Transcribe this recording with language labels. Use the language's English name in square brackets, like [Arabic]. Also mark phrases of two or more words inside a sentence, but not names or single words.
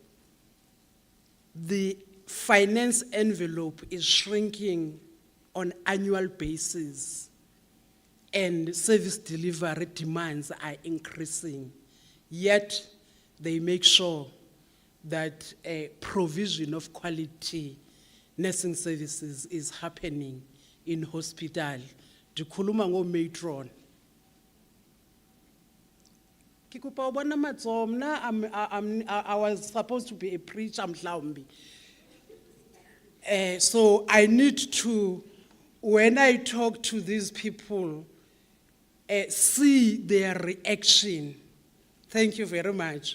[English] the finance envelope is shrinking on annual basis and service delivery demands are increasing, yet they make sure that a provision of quality nursing services is happening in hospital. [Xhosa] Ndikhuluma ngo-matron. [Southern Sotho] Ke kopa ho bona matsoho, [English] mna I was supposed to be a preacher mhlawumbi. So I need to, when I talk to these people, see their reaction. Thank you very much.